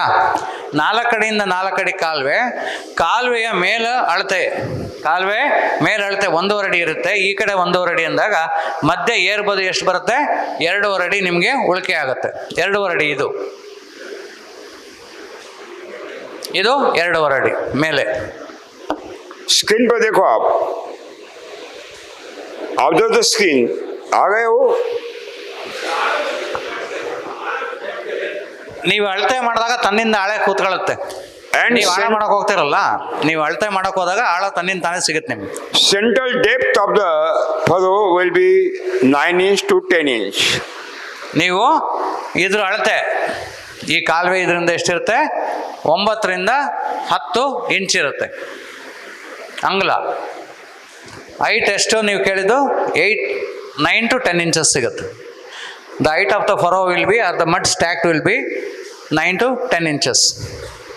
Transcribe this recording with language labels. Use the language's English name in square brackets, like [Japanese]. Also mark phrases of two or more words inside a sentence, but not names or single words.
[Kannada] 4 ಅಡಿಯಿಂದ 4 ಅಡಿ ಕಾಲುವೆಯ ಮೇಲೆ ಅಳತೆ, 1.5 ಅಡಿ ಇರುತ್ತೆ. ಈ ಕಡೆ 1.5 ಅಡಿ ಅಂದಾಗ ಮಧ್ಯೆ ಏರ್ಬದು ಎಷ್ಟು ಬರುತ್ತೆ? 2.5 ಅಡಿ ನಿಮಗೆ ಉಳಿಕೆ ಆಗುತ್ತೆ. 2.5 ಅಡಿ ಇದು 2.5 ಅಡಿ ಮೇಲೆ. [Hindi] स्क्रीन पर देखो, आप [English] observe the screen. [Hindi] आ गए हो? [Kannada] ನೀವು ಅಳತೆ ಮಾಡಿದಾಗ ತನ್ನಿಂದ ಆಳೆ ಕೂತ್ಕೊಳ್ಳುತ್ತೆ. ನೀವು ಆಳ ಮಾಡಕ್ ಹೋಗ್ತಿರಲ್ಲ, ನೀವು ಅಳತೆ ಮಾಡಕ್ ಹೋದಾಗ ಆಳ ತನ್ನಿಂದ ತಾನೇ ಸಿಗುತ್ತೆ ನಿಮ್ಗೆ. [English] Central depth of the furrow will be 9 inch to 10 inch. [Kannada] ನೀವು ಇದ್ರ ಅಳತೆ, ಈ ಕಾಲುವೆ ಇದರಿಂದ ಎಷ್ಟಿರುತ್ತೆ? 9 ರಿಂದ 10 ಇಂಚ್ ಇರುತ್ತೆ. ಅಂಗ್ಲ. ಹೈಟ್ ಎಷ್ಟು ನೀವು ಕೇಳಿದ್ದು [English] 9 to 10 inches [Kannada] ಸಿಗುತ್ತೆ. [English] The height of the furrow will be, or the mud stacked will be 9 to 10 inches.